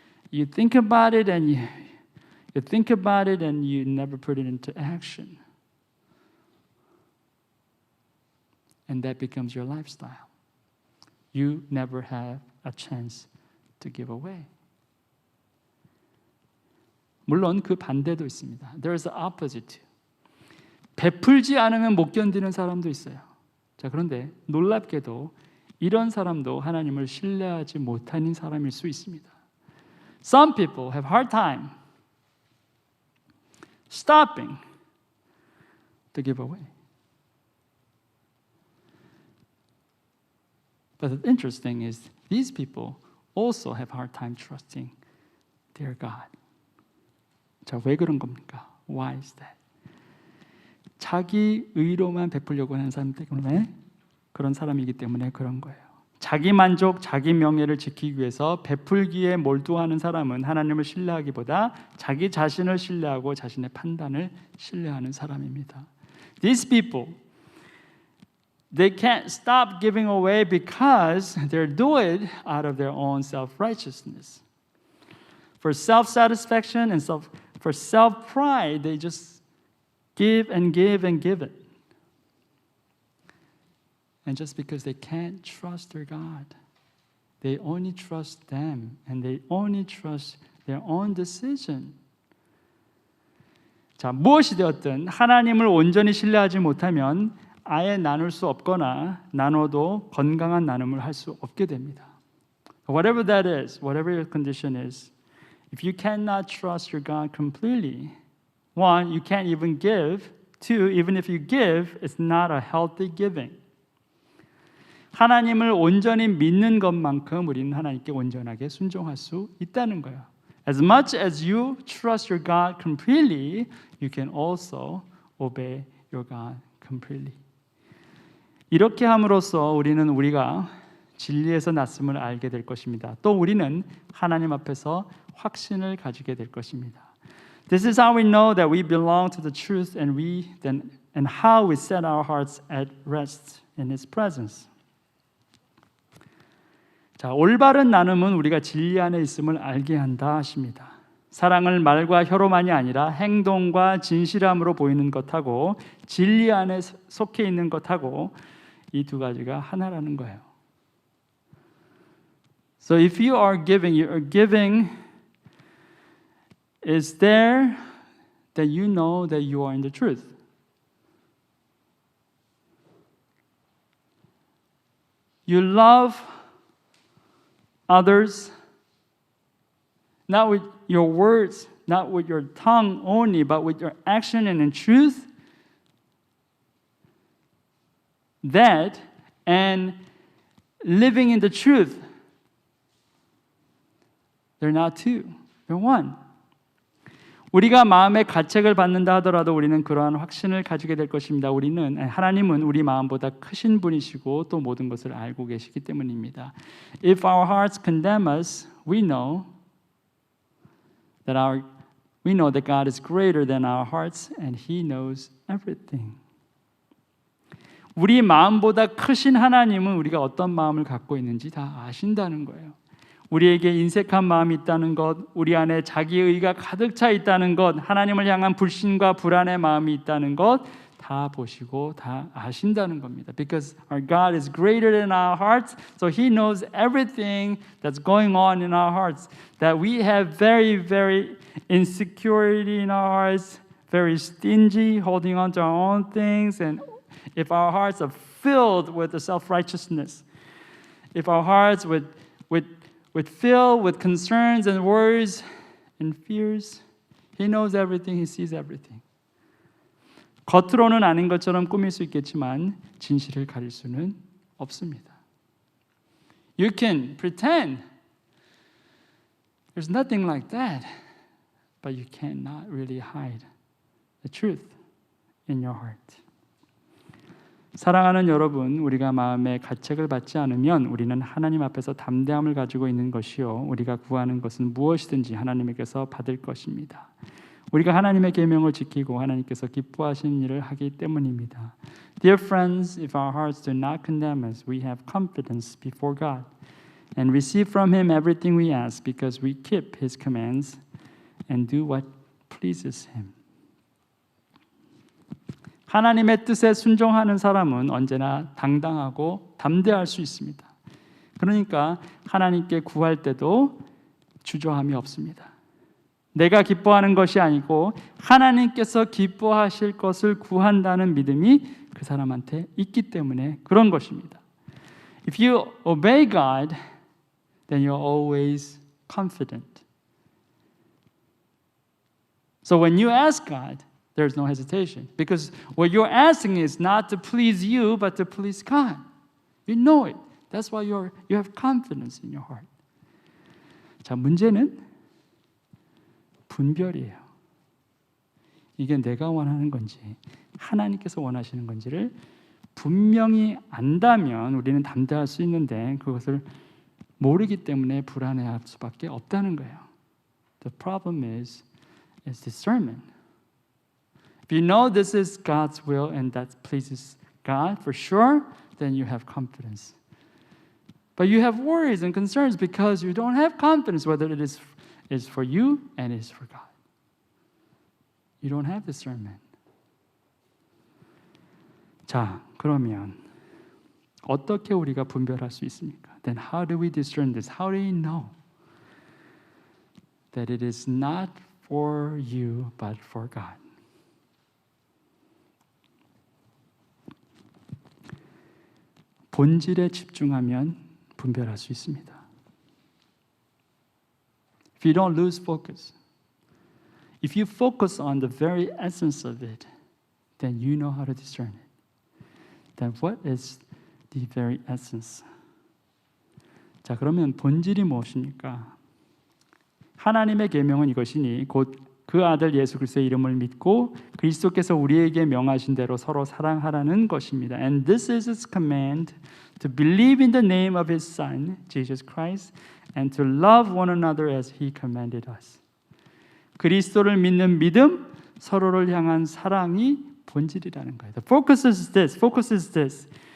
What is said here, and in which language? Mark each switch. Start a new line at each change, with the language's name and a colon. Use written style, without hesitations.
English: You think about it and you think about it and you never put it into action. And that becomes your lifestyle. You never have a chance to give away.
Korean: 물론 그 반대도 있습니다.
English: There's the opposite.
Korean: 베풀지 않으면 못 견디는 사람도 있어요. 자, 그런데 놀랍게도 이런 사람도 하나님을 신뢰하지 못하는 사람일 수 있습니다.
English: Some people have hard time stopping to give away. But the interesting is these people also have hard time trusting their God.
Korean: 자, 왜 그런 겁니까?
English: Why is that?
Korean: 자기 의로만 베풀려고 하는 사람 때문에 그런 사람이기 때문에 그런 거예요. 자기 만족, 자기 명예를 지키기 위해서 베풀기에 몰두하는 사람은 하나님을 신뢰하기보다 자기 자신을 신뢰하고 자신의 판단을 신뢰하는 사람입니다.
English: These people, they can't stop giving away because they're doing it out of their own self-righteousness. For self-satisfaction and for self-pride, they just give and give and give it. And just because they can't trust their God, they only trust them and they only trust their own decision.
Korean: 자, 무엇이 되었든 하나님을 온전히 신뢰하지 못하면 아예 나눌 수 없거나 나눠도 건강한 나눔을 할 수 없게 됩니다.
English: Whatever that is, whatever your condition is, if you cannot trust your God completely, one, you can't even give. Two, even if you give, it's not a healthy giving.
Korean: 하나님을 온전히 믿는 것만큼 우리는 하나님께 온전하게 순종할 수 있다는 거예요.
English: As much as you trust your God completely, you can also obey your God completely.
Korean: 이렇게 함으로써 우리는 우리가 진리에서 났음을 알게 될 것입니다. 또 우리는 하나님 앞에서 확신을 가지게 될 것입니다.
English: This is how we know that we belong to the truth and how we set our hearts at rest in His presence.
Korean: 자, 올바른 나눔은 우리가 진리 안에 있음을 알게 한다 하십니다. 사랑을 말과 혀로만이 아니라 행동과 진실함으로 보이는 것하고 진리 안에 속해 있는 것하고 이 두 가지가 하나라는 거예요.
English: So if you are giving, your giving is there that you know that you are in the truth. You love others not with your words, not with your tongue only, but with your action and in truth. That and living in the truth, they're not two, they're one.
Korean: 우리가 마음의 가책을 받는다 하더라도 우리는 그러한 확신을 가지게 될 것입니다. 하나님은 우리 마음보다 크신 분이시고 또 모든 것을 알고 계시기 때문입니다.
English: If our hearts condemn us, we know that God is greater than our hearts and He knows everything.
Korean: 우리 마음보다 크신 하나님은 우리가 어떤 마음을 갖고 있는지 다 아신다는 거예요. 우리에게 인색한 마음이 있다는 것, 우리 안에 자기의가 가득 차 있다는 것, 하나님을 향한 불신과 불안의 마음이 있다는 것 다 보시고 다 아신다는 겁니다.
English: Because our God is greater than our hearts, so He knows everything that's going on in our hearts. That we have very, very insecurity in our hearts, very stingy, holding on to our own things, and if our hearts are filled with the self-righteousness, if our hearts filled with concerns and worries and fears, He knows everything, He sees everything.
Korean: 겉으로는 아닌 것처럼 꾸밀 수 있겠지만 진실을 가릴 수는 없습니다.
English: You can pretend there's nothing like that, but you cannot really hide the truth in your heart.
Korean: 사랑하는 여러분, 우리가 마음에 가책을 받지 않으면 우리는 하나님 앞에서 담대함을 가지고 있는 것이요, 우리가 구하는 것은 무엇이든지 하나님에게서 받을 것입니다. 우리가 하나님의 계명을 지키고 하나님께서 기뻐하시는 일을 하기 때문입니다.
English: Dear friends, if our hearts do not condemn us, we have confidence before God and receive from Him everything we ask because we keep His commands and do what pleases Him.
Korean: 하나님의 뜻에 순종하는 사람은 언제나 당당하고 담대할 수 있습니다. 그러니까 하나님께 구할 때도 주저함이 없습니다. 내가 기뻐하는 것이 아니고 하나님께서 기뻐하실 것을 구한다는 믿음이 그 사람한테 있기 때문에 그런 것입니다.
English: If you obey God, then you're always confident. So when you ask God, there's no hesitation because what you're asking is not to please you but to please God. You know it. That's why you have confidence in your heart.
Korean: 자, 문제는 분별이에요. 이게 내가 원하는 건지 하나님께서 원하시는 건지를 분명히 안다면 우리는 담대할 수 있는데 그것을 모르기 때문에 불안해할 수밖에 없다는 거예요.
English: The problem is discernment. If you know this is God's will and that pleases God for sure, then you have confidence. But you have worries and concerns because you don't have confidence whether it is for you and is for God. You don't have discernment.
Korean: 자, 그러면 어떻게 우리가 분별할 수 있습니까?
English: Then how do we discern this? How do we know that it is not for you but for God?
Korean: 본질에 집중하면 분별할 수 있습니다.
English: If you don't lose focus, if you focus on the very essence of it, then you know how to discern it. Then what is the very essence?
Korean: 자, 그러면 본질이 무엇입니까? 하나님의 계명은 이것이니 곧 그 아들 예수 그리스도의 이름을 믿고 그리스도께서 우리에게 명하신 대로 서로 사랑하라는 것입니다.
English: And this is His command to believe in the name of His Son, Jesus Christ, and to love one another as He commanded us.
Korean: 그리스도를 믿는 믿음, 서로를 향한 사랑이 본질이라는 거예요.
English: The focus is this.